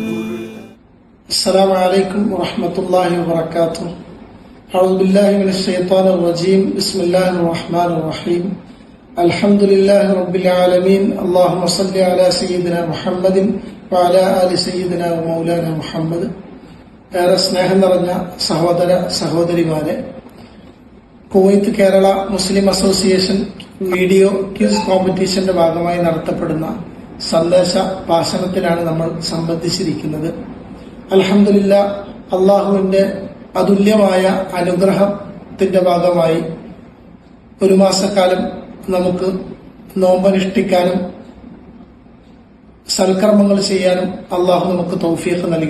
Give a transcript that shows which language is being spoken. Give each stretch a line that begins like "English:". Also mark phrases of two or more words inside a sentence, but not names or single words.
Arabic: السلام عليكم ورحمة الله وبركاته. أعوذ بالله من الشيطان الرجيم. بسم الله الرحمن الرحيم. الحمد لله رب العالمين. اللهم صل على سيدنا محمد وعلى آل سيدنا ومولانا محمد.
Malayalam: ഏറെ സ്നേഹം നിറഞ്ഞ സഹോദര സഹോദരിമാരെ, കുവൈത്ത് കേരള മുസ്ലിം അസോസിയേഷൻ വീഡിയോ ക്വിസ് കോമ്പറ്റീഷന്റെ ഭാഗമായി നടത്തപ്പെടുന്ന സന്ദേശ ഭാഷണത്തിലാണ് നമ്മൾ സംബന്ധിച്ചിരിക്കുന്നത്. അൽഹംദുലില്ലാ, അള്ളാഹുവിന്റെ അതുല്യമായ അനുഗ്രഹത്തിന്റെ ഭാഗമായി ഒരു മാസക്കാലം നമുക്ക് നോമ്പനുഷ്ഠിക്കാനും സൽക്കർമ്മങ്ങൾ ചെയ്യാനും അള്ളാഹു നമുക്ക് തൗഫീഖ് നൽകി.